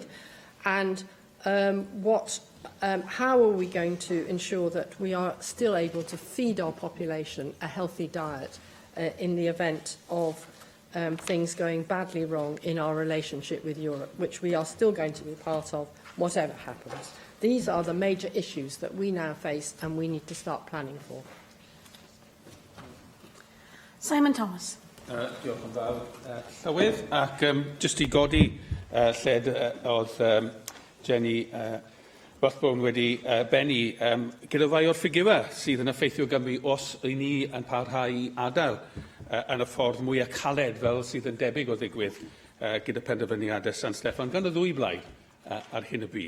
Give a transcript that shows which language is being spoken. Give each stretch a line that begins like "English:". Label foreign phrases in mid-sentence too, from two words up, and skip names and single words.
English: And how are we going to ensure that we are still able to feed our population a healthy diet in the event of things going badly wrong in our relationship with Europe, which we are still going to be part of, whatever happens? These are the major issues that we now face and we need to start planning for. Simon Thomas.
Welsh: Diolch yn fawr. Llywydd, ac jyst i godi lled oedd Jenny Rothbone wedi benni, gyda rai o'r ffigiwau sydd yn effeithio Gymru os y ni yn parhau i adael yn y ffordd mwyaf caled fel sydd yn debyg o ddigwydd gyda penderfyniadau San Steffan gan y ddwy blaid ar hyn y bryd.